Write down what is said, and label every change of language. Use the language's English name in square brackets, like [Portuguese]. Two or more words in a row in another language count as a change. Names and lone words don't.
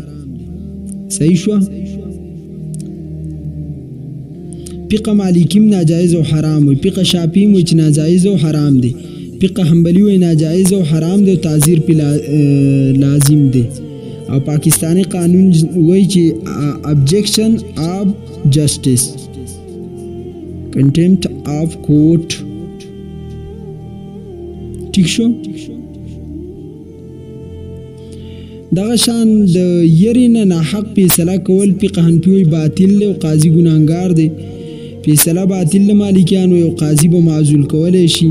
[Pashto] صحیح شو؟ فقه مالکی ناجایز او حرام وي، فقه شافعي وایي چې ناجایز او حرام دی، فقه حنبلي وایي ناجایز او حرام دی او تعزیر په لازم دی. او پاکستانی قانون وایي چې [English] objection of justice, contempt of court. [Pashto] ٹھیک شو؟ دغه شان د یری نه ناحق فیصله کول فقه حنفي وایي باطل دی او قاضي ګناهګار دی. فیصله باطل له مالکیانو او قاضي به معزول کولی شي.